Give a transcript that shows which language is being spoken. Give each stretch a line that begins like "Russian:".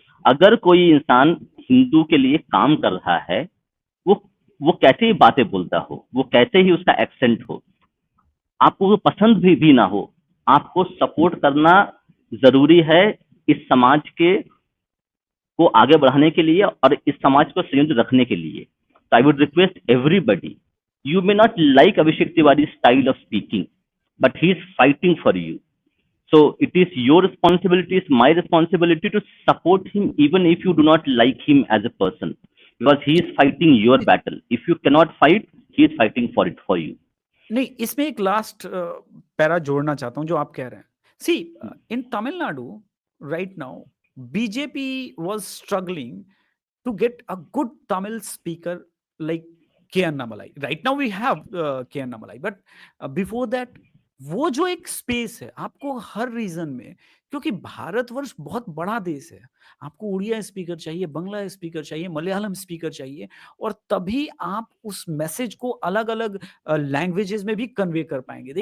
Hindi: अगर कोई इंसान हिंदू के लिए काम कर रहा है, वो वो कैसे ही बातें बोलता हो, वो कैसे ही उसका एक्सेंट हो, आपको वो पसंद भी ना हो, आपको सपोर्ट करना जरूरी है इस समाज के को आगे बढ़ाने के लिए और इस समाज को संयुक्त रखने के लिए।
English: तो I would request everybody, you may not like Abhishek Tiwari style of speaking, but he is fighting for you. So it is your responsibility, it's my responsibility to support him even if you do not like him as a person, because he is fighting your battle. If you cannot fight, he is fighting for it for you.
Hindi: नहीं, इसमें एक last para जोड़ना चाहता हूँ जो आप कह रहे हैं।
English: See in Tamil Nadu right now BJP was struggling to get a good Tamil speaker like K. Annamalai. Right now we have K.
Hindi: Annamalai,
English: but before that
Hindi: वो जो एक स्पेस है आपको हर रीजन में, क्योंकि भारतवर्ष बहुत बड़ा देश है, आपको उड़िया स्पीकर चाहिए, बांग्ला स्पीकर चाहिए, मलयालम स्पीकर चाहिए और तभी आप उस मैसेज को अलग अलग लैंग्वेजेस में भी कन्वे कर पाएंगे।